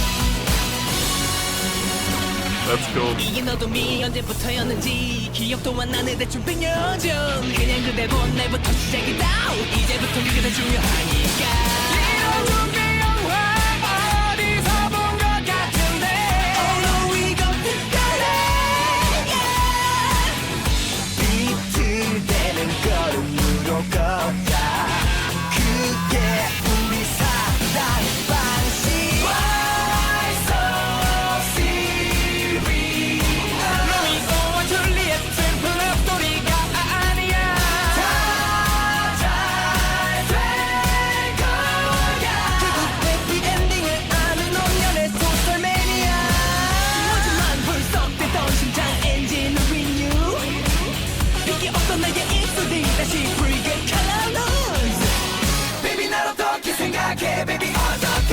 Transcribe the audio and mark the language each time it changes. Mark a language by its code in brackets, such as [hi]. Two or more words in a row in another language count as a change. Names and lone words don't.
[en] That's cool. [ko] 이게 너도 미 언제부터였는지 기억도 안 나네 대충 100년 전 그냥 그대 본 날부터 시작이다 이제부터 그게 더 중요하니까 이런 게 영화 어디서 본 것 같은데 [en] Oh no we go together [ko] 비틀대는 걸음으로 걷자 그게 우리 사랑 방식 [en] Why so serious [ko] 로미오와 줄리엣 슬픈 러브스토리가 아니야 다 잘 될 거야 결국 해피엔딩을 아는 운명의 소설 매니아 하지만 불쑥대던 심장 엔진을 renew 빛이 없던 나의 입술이 다시 붉은 [en] colors Baby [ko] 날 어떻게 생각해 Baby 어떻게